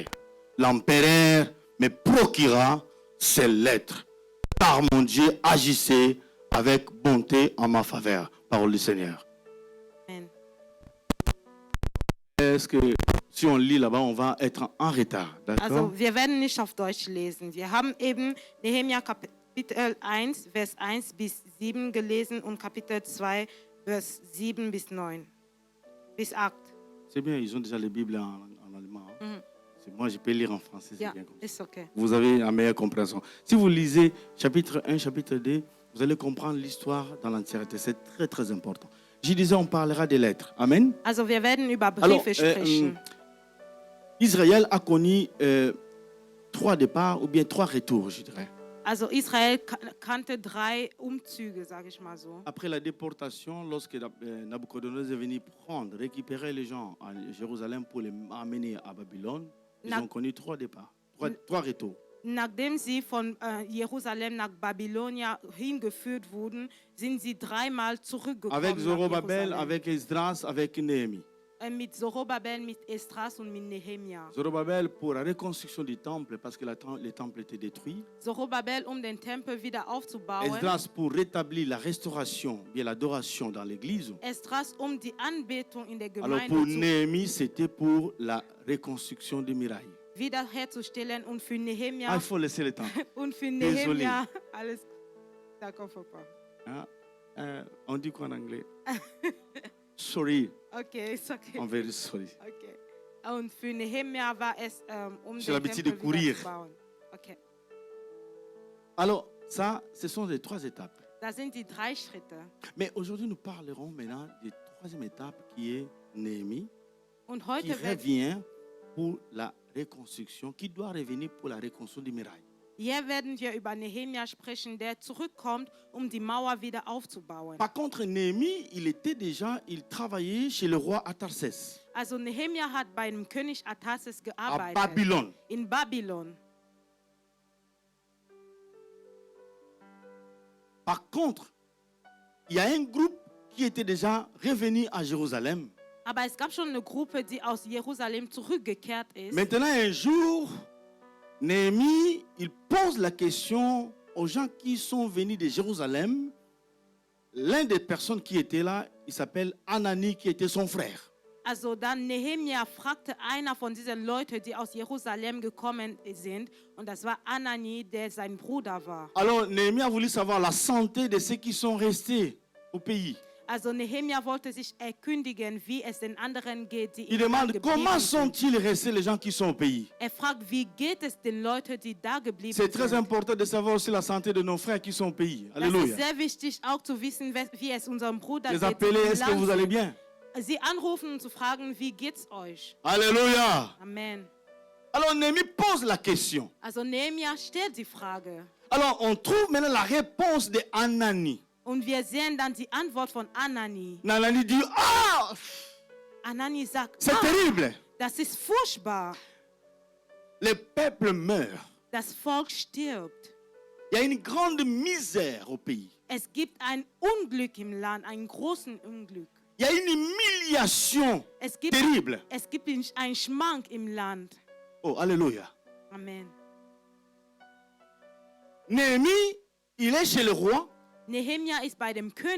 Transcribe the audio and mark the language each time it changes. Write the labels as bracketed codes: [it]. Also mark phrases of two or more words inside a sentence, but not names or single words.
[fr] L'empereur me procura ces lettres, car mon Dieu agissait avec bonté en ma faveur. Parole du Seigneur. Amen. Est-ce que si on lit là-bas, on va être en retard, d'accord? [de] Also, wir werden nicht auf Deutsch lesen. Wir haben eben Nehemia Kapitel 1, Vers 1 bis 7 gelesen und Kapitel 2, Vers 7 bis 9. Bis 8. [fr] C'est bien, ils ont déjà les Bibles en allemand. Hein? Moi, je peux lire en français, c'est [de] Ja, [fr] bien comme ça. [de] ist okay. [fr] Vous avez la meilleure compréhension. Si vous lisez chapitre 1, chapitre 2, vous allez comprendre l'histoire dans l'entièreté. C'est très, très important. Je disais, on parlera des lettres. Amen. [de] Also, wir werden über [fr] Alors, [de] Briefe sprechen. [fr] Israël a connu 3 départs ou bien 3 retours, je dirais. [de] Also, Israel kannte 3 Umzüge, sage ich mal so. [fr] Après la déportation, lorsque Nabucodonosor est venu récupérer les gens à Jérusalem pour les amener à Babylone, ils ont connu 3 départs, 3 retours. [de] Nachdem sie von Jerusalem nach Babylonia hingeführt wurden, sind sie 3-mal zurückgekommen. [fr] Avec Zorobabel, avec Esdras, avec Néhémie. [de] Mit Zorobabel, mit Esdras und mit Nehemia. [fr] Zorobabel pour la reconstruction du temple parce que le temple était détruit. [de] Zorobabel, den Tempel wieder aufzubauen. [fr] Esdras pour rétablir la restauration, bien l'adoration dans l'église. [de] Esdras, die Anbetung in der [fr] Alors [de] Gemeinde [fr] pour Néhémie, c'était pour la reconstruction des murailles. [de] wiederherzustellen und für Nehemia. [fr] Ah, il faut laisser le temps. [de] Und für [fr] Désolé. [de] Nehemia alles. [fr] D'accord, Papa. Hein? On dit quoi en anglais? [en] Sorry. [de] Okay, ist okay. [en] I'm very sorry. [de] Okay. Und für Nehemia war es, [fr] J'ai [de] den [fr] l'habitude de [de] Tempel [fr] courir. [de] wieder zu bauen. [fr] Okay. Alors, ça, ce sont les 3 étapes. [de] Das sind die 3 Schritte. [fr] Mais aujourd'hui, nous parlerons maintenant de la 3e étape qui est Néhémie, [de] Und [fr] qui [de] heute [fr] revient pour la reconstruction, qui doit revenir pour la reconstruction des murailles. [de] hier werden wir über Nehemia sprechen, der zurückkommt, die Mauer wieder aufzubauen. [fr] Par contre, Néhémie, il travaillait chez le roi Atarsès, [de] Also Nehemia hat bei dem König Artaxerxes [fr] à [de] gearbeitet. [fr] Babylone. [de] In Babylon. [fr] Par contre, il y a un groupe qui était déjà revenu à Jérusalem. [de] Aber es gab schon eine Gruppe, die aus Jerusalem zurückgekehrt ist. [fr] Maintenant, un jour, Néhémie, il pose la question aux gens qui sont venus de Jérusalem. L'un des personnes qui était là, il s'appelle Anani, qui était son frère. [de] Also dann Nehemia fragte einer von diesen Leuten, die aus Jerusalem gekommen sind, und das war Anani, der sein Bruder war. [fr] Alors, Néhémie a voulu savoir la santé de ceux qui sont restés au pays. [de] Also Nehemia wollte sich erkundigen, wie es den anderen geht, die [fr] Il [de] im Land [fr] demande [de] geblieben [fr] comment [de] sind. [fr] sont-ils restés les gens qui sont au pays. [de] Er fragt, wie geht es den Leuten, die da geblieben [fr] C'est très [de] sind. [fr] important de savoir aussi la santé de nos frères qui sont au pays. [de] Das ist [fr] Alléluia. [de] sehr wichtig, auch zu wissen, wie es unserem Bruder [fr] Les [de] geht. [fr] appeler, [de] die im [fr] est-ce que [de] Land [fr] vous allez [de] sind. [fr] bien? [de] Sie anrufen und zu fragen, wie geht's euch? [fr] Alléluia. Amen. Alors Néhémie pose la question. [de] Also Nehemia stellt die Frage. [fr] Alors on trouve maintenant la réponse de Anani. [de] Und wir sehen dann die Antwort von Anani. [fr] Anani dit, ah, [de] Anani sagt, [fr] c'est terrible. [de] das ist furchtbar. [fr] Le peuple meurt. [de] Das Volk stirbt. [fr] Il y a une grande misère au pays. [de] Es gibt ein Unglück im Land, einen großen Unglück. [fr] Il y a une humiliation terrible. [de] Es gibt einen Schmank im Land. [fr] Oh, alléluia. Amen. Néhémie, il est chez le roi. [de] Nehemia ist bei dem König.